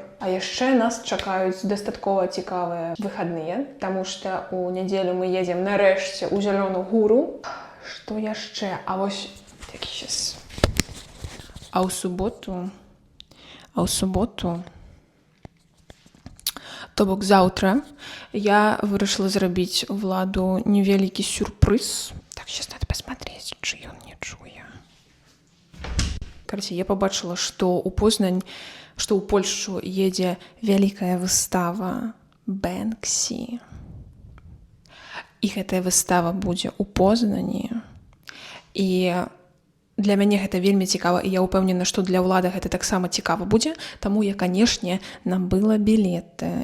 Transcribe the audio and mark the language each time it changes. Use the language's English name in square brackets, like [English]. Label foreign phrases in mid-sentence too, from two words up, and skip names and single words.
[Belarusian] А яшчэ нас чакаюць дастаткова цікавыя выхадныя, таму што ў нядзелю мы едзем нарэшце ў Зялёную гору. Што яшчэ? А вось такі сейчас. А ў суботу, то бок заўтра, я вырашыла зрабіць Владу невялікі сюрпрыз. [Russian] Так, сейчас надо посмотреть, [Belarusian] чи ён не чуе. Караце, я побачыла, што ў Познань, што ў Польшчу едзе вялікая выстава Бэнксі. І гэтая выстава будзе ў Познані. І для мяне гэта вельмі цікава, і я ўпэўнена, што для ўлады гэта таксама цікава будзе, таму я, канешне, набыла білеты.